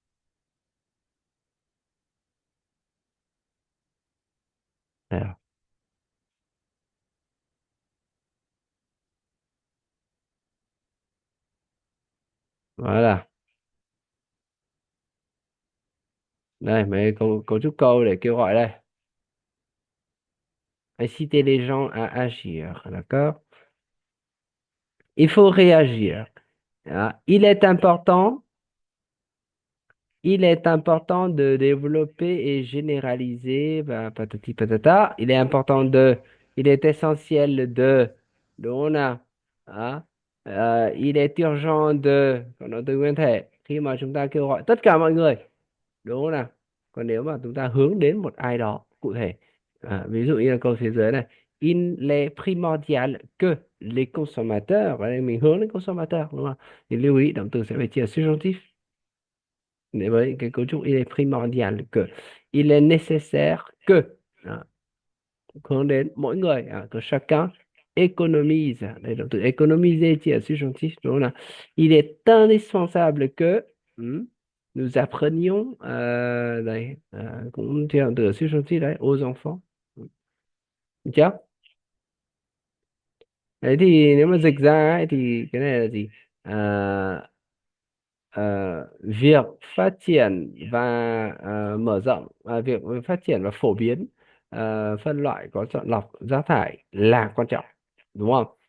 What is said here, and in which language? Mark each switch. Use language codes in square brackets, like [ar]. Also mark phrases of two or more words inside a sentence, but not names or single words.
[vi] Đây rồi. Đó là đây mấy cấu trúc câu để kêu gọi đây. [fr] Inciter les gens à agir, d'accord? Il faut réagir. Ah, il est important de développer et généraliser, bah, patati patata. Il est essentiel [vi] đúng nào? Đó. [fr] Il est urgent [vi] còn nó từ nguyên thể khi mà chúng ta kêu gọi tất cả mọi người, đúng không nào? Còn nếu mà chúng ta hướng đến một ai đó cụ thể, ví dụ như là câu phía dưới này, [fr] il est primordial que les consommateurs, [vi] ở đây mình hướng đến consommateur đúng không? Thì lưu ý động từ sẽ phải chia subjonctif để với cái cấu trúc [fr] il est primordial que, il est nécessaire que, [vi] đó, hướng đến mỗi người, [fr] que chacun économise, [vi] đây động từ économiser chia subjonctif đúng không nào? [fr] Il est indispensable que, nous apprenions, [vi] đây, cũng chia động từ subjonctif đấy, [fr] aux enfants. [vi] Được chưa? Đấy thì nếu mà dịch ra ấy, thì cái này là gì? Ờ, việc phát triển và mở rộng, việc phát triển và phổ biến, phân loại có chọn lọc rác thải là quan trọng, đúng không?